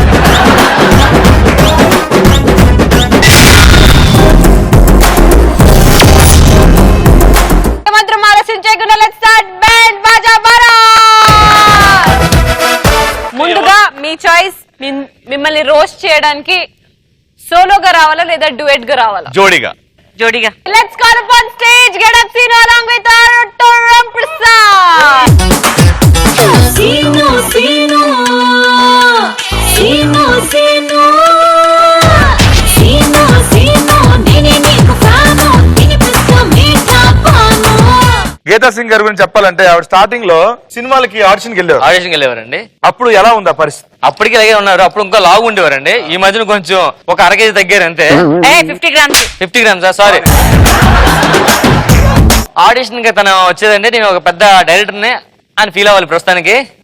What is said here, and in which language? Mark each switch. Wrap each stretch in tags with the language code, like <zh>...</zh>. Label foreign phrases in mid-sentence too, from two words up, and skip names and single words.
<te>మాత్రం ఆలోచించకుండా</te> <en>let's start</en> <te>బ్యాండ్ బాజా బారా. ముందుగా మీ చాయిస్. మిమ్మల్ని రోస్ట్ చేయడానికి సోలోగా రావాలా లేదా డ్యూయట్ గా రావాలా? జోడిగా. జోడిగా.</te> <en>let's call upon stage గెట్ అప్ సీను along with our Toram Prasad.</en> <te>సీనో, సీనో, సీనో, సీనో, సీనో, సీనో, నేనే నీకు ఫ్యానో, తినిపిస్తు మీఠా పానో. గీతా సింగ్ గారి గురించి చెప్పాలంటే ఆవిడ స్టార్టింగ్ లో సినిమాలకి ఆడిషన్కి వెళ్ళేవారు. ఆడిషన్కి వెళ్ళేవారండి. అప్పుడు ఎలా ఉంది ఆ పరిస్థితి? అప్పటికి అలాగే ఉన్నారు. అప్పుడు ఇంకా లావు ఉండేవారండి. ఈ మధ్యన కొంచెం ఒక 1 kg తగ్గారు అంతే.</te> <en>50 grams. 50 grams సారీ.</en> <te>ఆడిషన్ కి తను వచ్చేదండి, నేను ఒక పెద్ద డైరెక్టర్ ని అని ఫీల్ అవ్వాలి ప్రస్తుతానికి.</te>